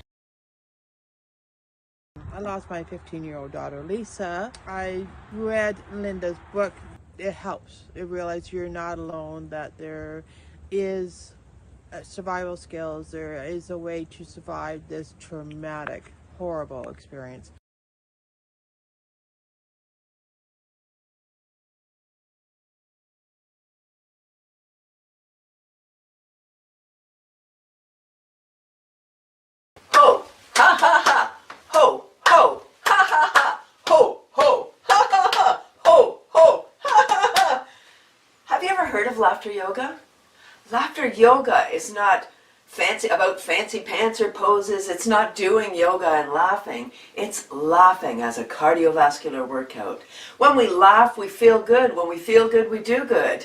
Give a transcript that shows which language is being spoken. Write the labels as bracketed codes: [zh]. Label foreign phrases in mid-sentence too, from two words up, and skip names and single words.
[en] I lost my 15-year-old daughter, Lisa. I read Linda's book. It helps. It realizes you're not alone, that there is survival skills. There is a way to survive this traumatic, horrible experience. Ho, ha ha ha, ho, ho, ha ha ha, ho, ho, ha ha ha, ho, ho, ha ha ha. Have you ever heard of laughter yoga? Laughter yoga is not about fancy pants or poses. It's not doing yoga and laughing. It's laughing as a cardiovascular workout. When we laugh, we feel good. When we feel good, we do good.